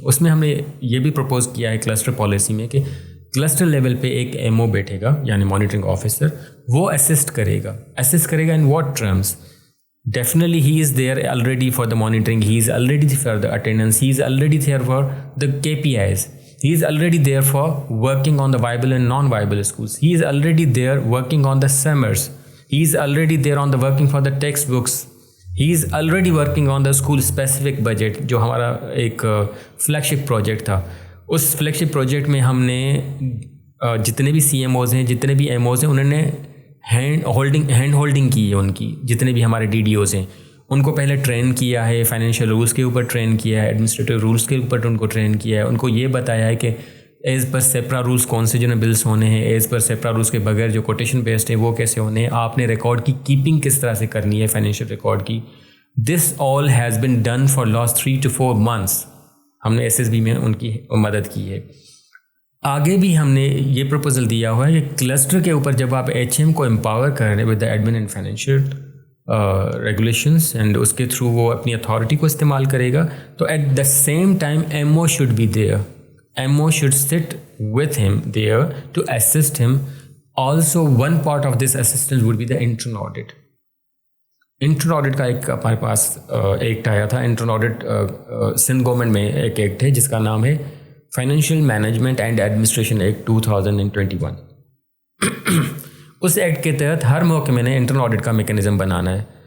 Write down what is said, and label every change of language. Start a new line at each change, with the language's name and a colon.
Urdu: اس میں ہم نے یہ بھی پروپوز کیا ہے کلسٹر پالیسی میں کہ کلسٹر لیول پہ ایک ایم او بیٹھے گا, یعنی مانیٹرنگ آفیسر, وہ اسسٹ کرے گا
English: In what terms. Definitely he is there already for the monitoring, he is already for the attendance, he is already there for the KPIs, he is already there for working on the viable and non-viable schools, he is already there working on the summers, he is already there on the working for the textbooks, he is already working on the school specific budget
Urdu: جو ہمارا ایک فلیگشپ project تھا. اس فلیگشپ project میں ہم نے جتنے بھی C M Os ہیں, جتنے بھی ایم اوز ہیں, انہوں نے ہینڈ ہولڈنگ کی ہے. ان کی جتنے بھی ہمارے ڈی ڈی اوز ہیں ان کو پہلے ٹرین کیا ہے, فائنینشیل رولس کے اوپر ٹرین کیا ہے, ایڈمنسٹریٹو رولس کے اوپر ان کو ٹرین کیا ہے. ان کو یہ بتایا ہے کہ ایز پر سیپرا رولس کون سے جو نا بلس ہونے ہیں, ایز پر سیپرا رولس کے بغیر جو کوٹیشن بیسڈ ہیں وہ کیسے ہونے ہیں, آپ نے ریکارڈ کی کیپنگ کس طرح سے کرنی ہے, فائنینشیل ریکارڈ کی.
English: This all has been done for last 3 to 4 months.
Urdu: ہم نے ایس ایس بی میں ان کی مدد کی ہے. آگے بھی ہم نے یہ پروپوزل دیا ہوا ہے کہ کلسٹر کے اوپر جب آپ ایچ ایم کو امپاور کر رہے ہیں
English: with the admin and financial regulations
Urdu: and اس کے تھرو وہ اپنی اتھارٹی کو استعمال کرے گا, تو
English: At the same time M O should be there, M O should sit with him there to assist him. Also one part of this assistance would be the intern audit.
Urdu: Intern audit کا ایک ہمارے پاس act آیا تھا. Intern audit Sindh government میں ایک act ہے جس کا نام ہے financial management and administration act 2021. اس act کے تحت ہر محکمے نے انٹرنل آڈٹ کا میکینزم بنانا ہے.